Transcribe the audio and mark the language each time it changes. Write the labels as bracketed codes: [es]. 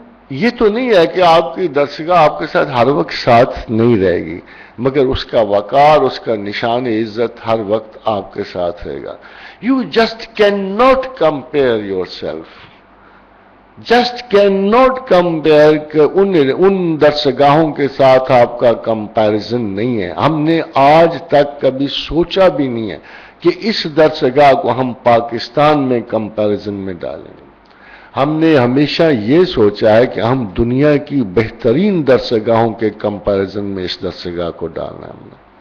[ur] یہ تو نہیں ہے کہ آپ کی درسگاہ آپ کے ساتھ ہر وقت ساتھ نہیں رہے گی، مگر اس کا وقار، اس کا نشان عزت ہر وقت آپ کے ساتھ رہے گا. [en] You just cannot compare yourself. Just cannot compare [ur] کہ ان درسگاہوں کے ساتھ آپ کا کمپیریزن نہیں ہے. ہم نے آج تک کبھی سوچا بھی نہیں ہے کہ اس درسگاہ کو ہم پاکستان میں کمپیریزن میں ڈالیں گے. ہم نے ہمیشہ یہ سوچا ہے کہ ہم دنیا کی بہترین درسگاہوں کے کمپیریزن میں اس درسگاہ کو ڈالنا ہے ہم نے.